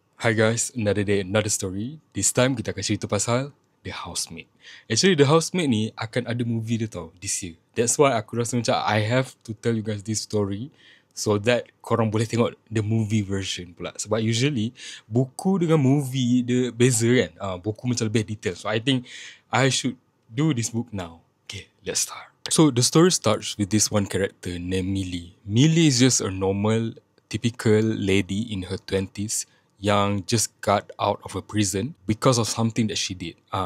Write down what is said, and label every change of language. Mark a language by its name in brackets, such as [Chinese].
[English] Hi guys, another day, another story. This time [Malay] kita akan cerita pasal [English] The Housemaid. Actually, The Housemaid [Malay] ni akan ada [English] movie dia tau, this year. That's why [Malay] aku rasa macam [English] I have to tell you guys this story so that [Malay] korang boleh tengok [English] the movie version pula. [Malay] Sebab [English] usually, [Malay] buku dengan movie dia beza kan. Buku macam lebih detail. [English] So I think I should do this book now. Okay, let's start. So the story starts with this one character named Millie. Millie is just a normal, typical lady in her 20s [Malay] yang [English] just got out of a prison because of something that she did.